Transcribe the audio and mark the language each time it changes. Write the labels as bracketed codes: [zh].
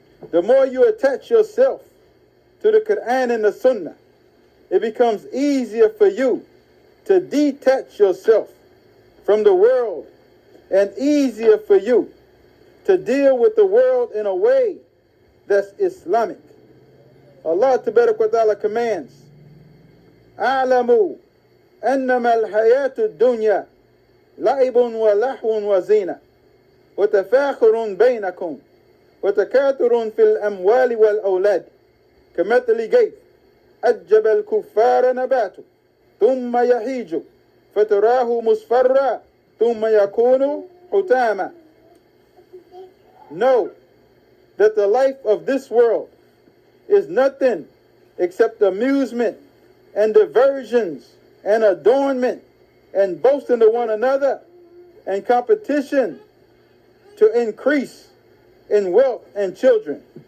[en] The more you attach yourself to the Quran and the Sunnah, it becomes easier for you to detach yourself from the world and easier for you to deal with the world in a way that's Islamic. Allah Tabarak wa Ta'ala commands, [ar] أعلموا أنما الحياة الدنيا لعب ولهو وزينة وتفاخر بينكم وتكاثر في الأموال والأولاد كمثل غيث أعجب الكفار نباته ثم يهيج فتراه مصفرا ثم يكون حطاما. [en] Know that the life of this world is nothing except amusement and diversions and adornment and boasting to one another and competition to increase in wealth and children.